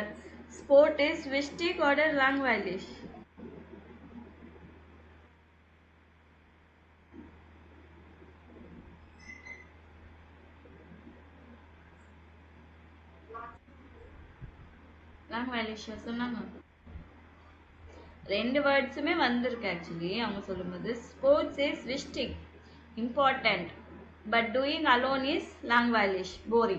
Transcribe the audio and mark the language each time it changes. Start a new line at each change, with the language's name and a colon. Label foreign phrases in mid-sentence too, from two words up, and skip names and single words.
German: Sport ist wichtig oder langweilig?
Tamil: Langweilig சொன்னாங்க. ரெண்டு வேர்ட்ஸுமே வந்திருக்கு ஆக்சுவலி அவங்க சொல்லும்போது.
English: Sports is wichtig, important, but doing alone is langweilig, boring.